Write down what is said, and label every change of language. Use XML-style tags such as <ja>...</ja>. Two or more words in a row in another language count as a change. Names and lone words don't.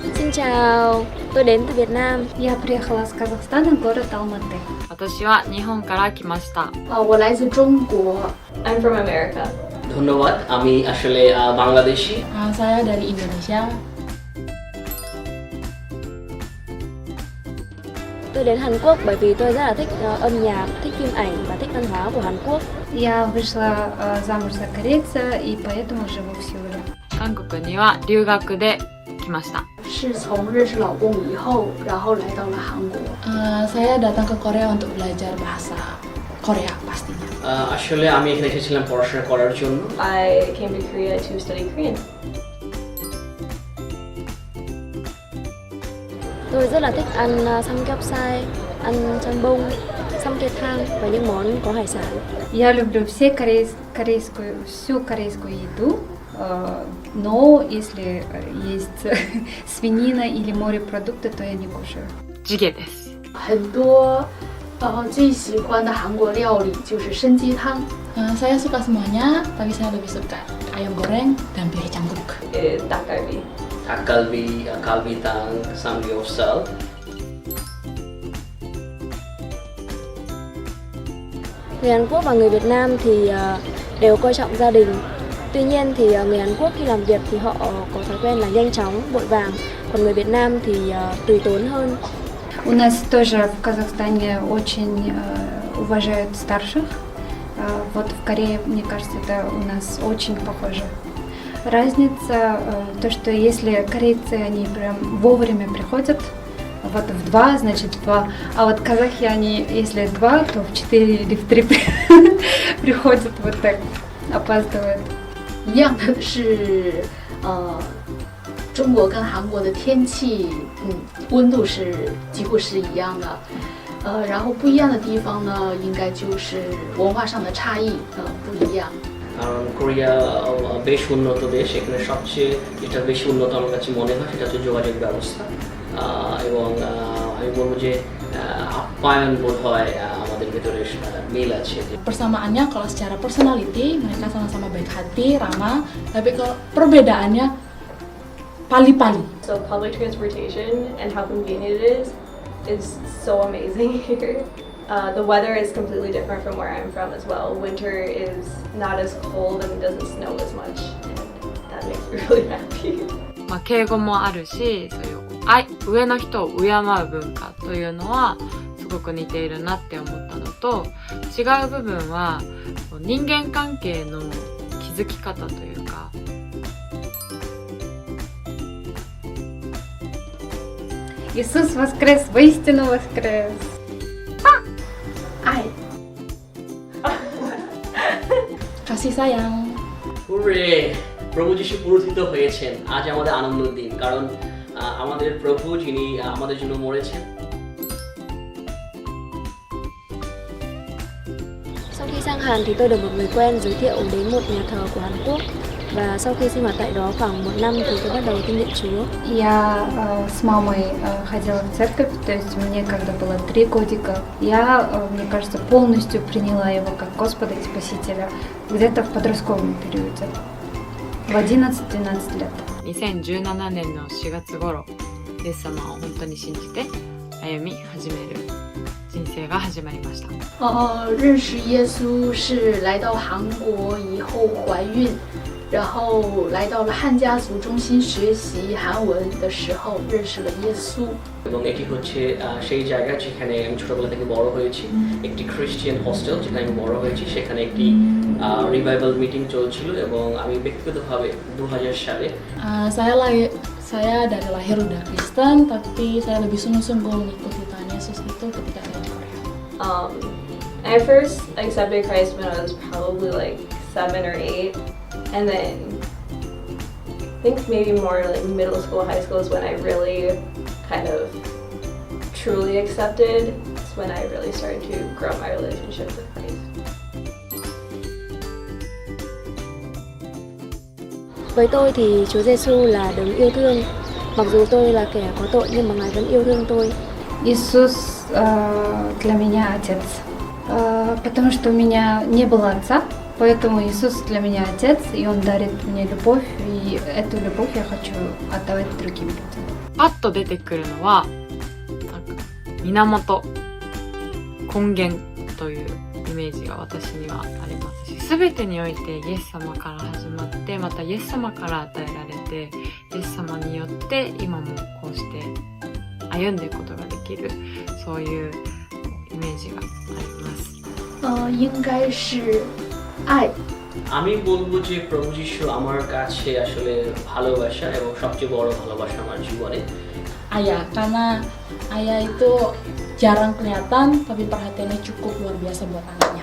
<vi>Xin chào, tôi đến từ Việt Nam.</vi> <ru>Я приехала с Казахстана, город Алматы.</ru> <ja>私は日本から来ました。</ja> <zh>我来自中国。</zh> <en>I'm from America.</en> <bn>ধন্যবাদ, আমি আসলে বাংলাদেশি।</bn> <id>Saya dari Indonesia.</id> <vi>Tôi đến Hàn Quốc bởi vì tôi rất là thích âm nhạc, thích phim ảnh và thích văn hóa của Hàn Quốc.</vi> <ru>Я вышла замуж за корейца и поэтому живу в Сеуле.</ru> <ja>韓国には留学で来ました。</ja> <zh>是从认识老公以后，然后来到了韩国。</zh> <id>Saya datang ke Korea untuk belajar bahasa Korea pastinya.</id> <bn>আসলে আমি এখানে এসেছিলাম পড়াশোনা করার জন্য।</bn> <en>I came to Korea to study Korean.</en> <vi>Tôi rất là thích ăn samgyeopsal, ăn jambong, samgyetang và những món có hải sản.</vi> <ru>Я люблю всю корейскую еду, но если есть свинина или морепродукты, то я не кушаю.</ru> <ja>ジゲです。</ja> <zh>很多最喜欢的韩国料理就是参鸡汤。</zh> <id>Saya suka semuanya, tapi saya lebih suka ayam goreng dan bihai cangkuk.</id> <ko>Dak galbi. 닭갈비, 갈비탕, 삼겹살.</ko> <vi>Người Hàn Quốc và người Việt Nam thì đều coi trọng gia đình. Tuy nhiên thì người Hàn Quốc khi làm việc thì họ có thói quen là nhanh chóng, vội vàng. Còn người Việt Nam thì từ tốn hơn.</vi> <ru>У нас тоже в Казахстане очень уважают старших. Вот в Корее, мне кажется, это у нас очень похоже. Разница то, что если корейцы, они прям вовремя приходят, вот в 2, значит в 2, а вот казахи, они если 2, то в 4 или в 3 приходят вот так, опаздывают.</ru> <zh>一样的是，中国跟韩国的天气，温度是几乎是一样的。然后不一样的地方呢，应该就是文化上的差异，不一样。</zh> <bn>কারণ কোরিয়া বেশ উন্নত দেশ, এখানে সবচেয়ে যেটা বেশি উন্নত আমার কাছে মনে হয় সেটা হচ্ছে যোগাযোগ ব্যবস্থা এবং আমি বলবো যে আপ্যায়ন বোধ হয় আমাদের ভেতরে মিল আছে।</bn> <id>Persamaannya kalau secara personality mereka sama-sama baik hati, ramah, tapi kalau perbedaannya pali-pali.</id> <en>So public transportation and how convenient it is so amazing here. The weather is completely different from where I'm from as well. Winter is not as cold and it doesn't snow as much, and that makes me really happy.</en> <ja>敬語もあるし、そういう上の人を敬う文化というのはすごく似ているなって思ったのと、違う部分は人間関係の築き方というか。</ja> <ru>Иисус воскрес, воистину воскрес.</ru> <zh>爱。</zh> <id>Kasih sayang.</id> <bn>হুররে, প্রভু যিশু পুনরুত্থিত হয়েছেন। আজ আমাদের আনন্দের দিন, কারণ আমাদের প্রভু যিনি আমাদের জন্য মরেছেন।</bn> <vi>Sau khi sang Hàn thì tôi được một người quen giới thiệu đến một nhà thờ của Hàn Quốc. Và sau khi sinh hoạt tại đó khoảng 1 năm thì tôi bắt đầu tin nhận Chúa.</vi> <ru>Я с мамой ходила в церковь, то есть мне когда было 3 годика, я, мне кажется, полностью приняла его как Господа и Спасителя где-то в подростковом периоде, в 11-12 лет.</ru> <ja>2017 年の4月頃、イエス様を本当に信じて歩み始める人生が始まりました。</ja> <zh>认识耶稣是来到韩国以后怀孕。然后来到了汉家族中心学习韩文的时候，认识了耶稣。</zh> <bn>এবং এটি হচ্ছে সেই জায়গা যেখানে আমি ছোটবেলা থেকে বড় হয়েছি, একটি</bn> <en>Christian hostel</en> <bn>যেখানে আমি বড় হয়েছি। সেখানে একটি</bn> <en>revival meeting</en> <bn>চলছিল এবং আমি ব্যক্তিগতভাবে 2000 সালে</bn> <id>Saya dari lahir udah Kristen, tapi saya lebih sungguh-sungguh mengikuti Tuhan Yesus itu ketika saya di Korea.</id> <en>I first accepted Christ when I was probably like 7 or 8. And then I think maybe more like middle school, high school is when I really kind of truly accepted. It's when I really started to grow my relationship with Christ.</en> <vi>Với tôi thì Chúa Giêsu là đấng yêu thương. Mặc dù tôi là kẻ có tội nhưng mà Ngài vẫn yêu thương tôi.</vi> <ru>Иисус для меня отец, потому что у меня не было отца, Поэтому Иисус для меня Отец, и Он дарит мне любовь, и эту любовь я хочу отдавать другим людям.</ru> <ja>パッと出てくるのはなんか源根源というイメージが私にはありますし、全てにおいてイエス様から始まって、またイエス様から与えられて、イエス様によって今もこうして歩んでいくことができる、そういうイメージがあります。</ja> <zh>应该是爱。</zh> <bn>আমি বলবো যে প্রভু যিশু আমার কাছে আসলে ভালোবাসা এবং সবচেয়ে বড় ভালোবাসা আমার জীবনে।</bn> <id>Ayah, karena ayah itu jarang kelihatan tapi perhatiannya cukup luar biasa buat anaknya.</id>